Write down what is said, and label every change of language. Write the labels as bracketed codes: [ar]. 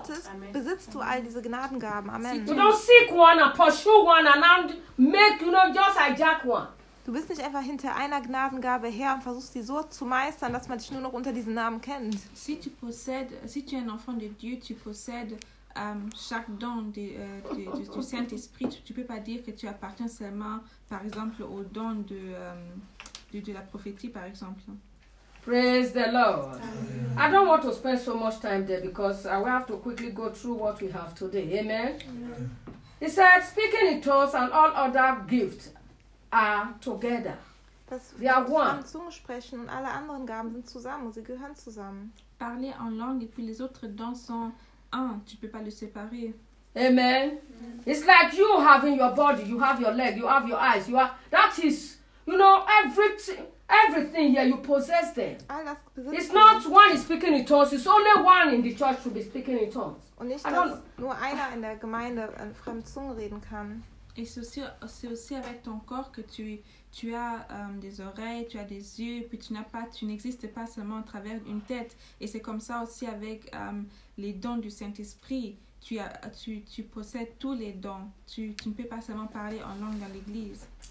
[de] Gottes, besitzt du all diese Gnadengaben. Amen. [en] You don't seek one and pursue one and make, you know, just hijack one. [de] Du bist nicht einfach hinter einer Gnadengabe her und versuchst sie so zu meistern, dass man dich nur noch unter diesen Namen kennt. [fr] Si tu possèdes, si tu es un enfant de Dieu, tu possèdes chaque don du Saint-Esprit, tu ne peux pas dire que tu appartiens seulement, par exemple, au don de la prophétie, par exemple. [en] Praise the Lord. I don't want to spend so much time there because I will have to quickly go through what we have today. Amen. Amen. He said, speaking in tongues and all other gifts are together. [de] Wir haben one. Zunge sprechen und alle anderen Gaben sind zusammen und sie gehören zusammen. [fr] Parler en langue et puis les autres dons sont. Ah, tu peux pas le séparer. Amen. [en] It's like you having your body, you have your leg, you have your eyes, you are. That is, you know, everything here you possess there. It's not one is speaking in tongues. It's only one in the church to be speaking in tongues. [de] Und nicht, dass nur einer in der Gemeinde in fremden Zungen reden kann. [fr] Et c'est aussi avec ton corps que tu as des oreilles, tu as des yeux, puis tu n'existes pas seulement à travers une tête. Et c'est comme ça aussi avec les dons du Saint-Esprit. Tu possèdes tous les dons. Tu ne peux pas seulement parler en langue dans l'église.